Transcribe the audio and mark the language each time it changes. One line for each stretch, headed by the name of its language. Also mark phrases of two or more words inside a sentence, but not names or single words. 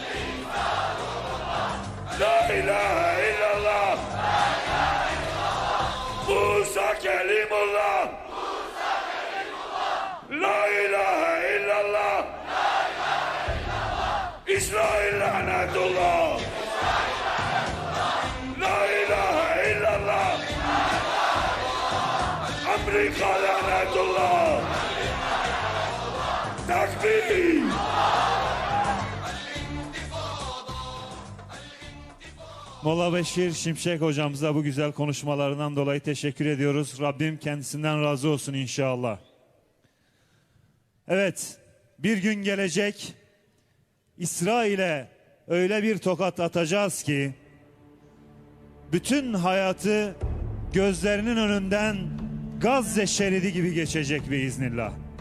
Arabic: لا إله إلا الله موسى كلم الله لا إله إلا الله إسرائيل لعنة الله لا إله إلا الله أمريكا لعنة الله تكبير
Turkish: Molla Beşir Şimşek hocamıza bu güzel konuşmalarından dolayı teşekkür ediyoruz. Rabbim kendisinden razı olsun inşallah. Evet, bir gün gelecek İsrail'e öyle bir tokat atacağız ki bütün hayatı gözlerinin önünden Gazze şeridi gibi geçecek biiznillah.